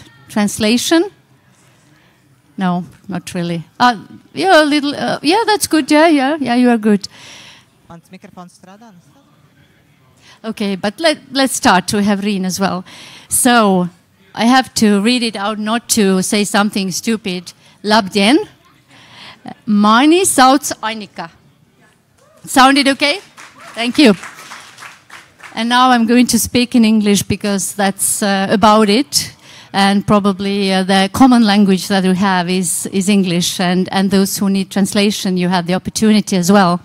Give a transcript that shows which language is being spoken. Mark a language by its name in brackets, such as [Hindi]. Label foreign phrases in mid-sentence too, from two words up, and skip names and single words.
[English] Translation? No, not really. Yeah, a little. Yeah, that's good. Yeah, you are good. Okay, but let's start. We have Riin as well. So I have to read it out, not to say something stupid. [Latvian] Labdien. Mani sauc Annika. [English] Sounded okay? Thank you. And now I'm going to speak in English because that's about it. And probably the common language that we have is English. And those who need translation, you have the opportunity as well.